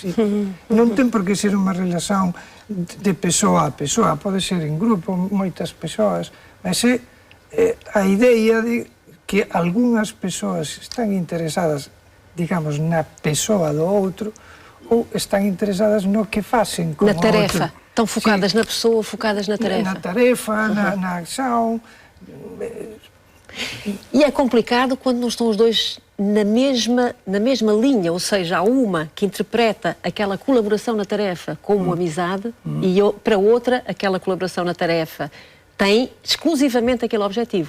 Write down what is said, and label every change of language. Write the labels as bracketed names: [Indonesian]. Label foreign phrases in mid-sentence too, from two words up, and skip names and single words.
[Galician] Non ten por que ser unha relación de persoa a persoa, pode ser en grupo, moitas persoas, mas é a idea de que algunhas persoas están interesadas, digamos, na persoa do outro ou están interesadas no que facen como outro. [Portuguese] Na tarefa. Estão focadas na pessoa, focadas na tarefa. Na tarefa, na ação. E é complicado quando não estão os dois na mesma linha, ou seja, há uma que interpreta aquela colaboração na tarefa como amizade e para outra, aquela colaboração na tarefa tem exclusivamente aquele objetivo.